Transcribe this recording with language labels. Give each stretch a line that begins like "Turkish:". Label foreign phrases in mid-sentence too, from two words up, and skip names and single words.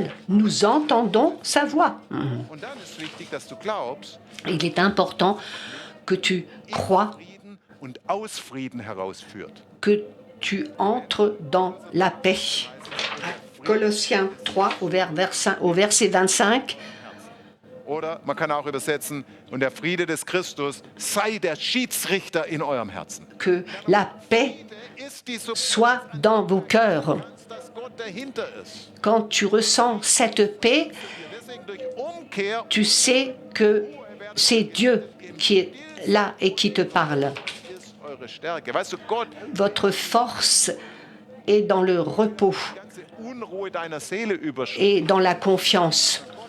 French: Nous entendons sa voix. Il est important que tu crois, que tu entres dans la paix. Colossiens 3 au verset 25.
German: Oder man kann auch übersetzen, und der Friede des Christus sei der Schiedsrichter in eurem Herzen.
French: Que la paix soit dans vos cœurs. Quand tu ressens cette paix, tu sais que c'est Dieu qui est là et qui te parle. Votre force est dans le repos et dans la confiance.